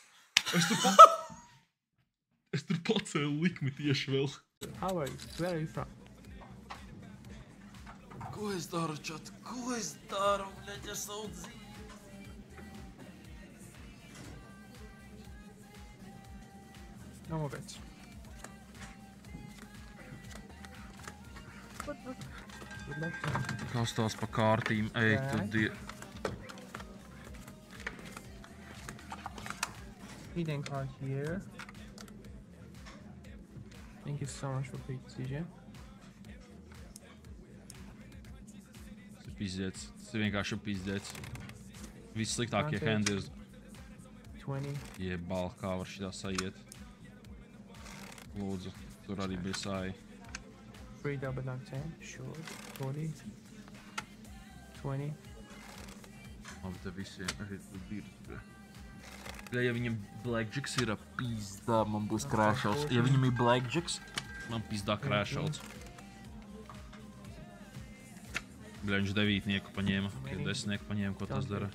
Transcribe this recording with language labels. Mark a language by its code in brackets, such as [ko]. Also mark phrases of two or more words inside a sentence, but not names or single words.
[lv] Es tur pacēlu likmi tieši vēl. [en] How are you? Where are you from? [lv] Ko es daru, čat? Ko es daru, bļaļ, es savu dzīvi? [en] No more bets. Good luck. [lv] Kas tās pa kārtīm? Ej, tu die... [en] Hidden card here. Thank you so much for picking, CJ. [lv] Tas ir pizdēts. Tas ir vienkārši pizdēts. Viss sliktākie handi ir... 20. Jebal, kā var šitā sajiet. Lūdzu, tur arī bija sāji. [en] Free double lock 10. Sure. 40. 20. [lv] Labi, te visiem arī tu dirzi. Ja viņam blackjacks ir pizdā, man būs crashouts. Ja viņam ir blackjacks, man pizdā crashouts. Bļa, viņš 9 paņēma, 10 paņēma, ko tas dara.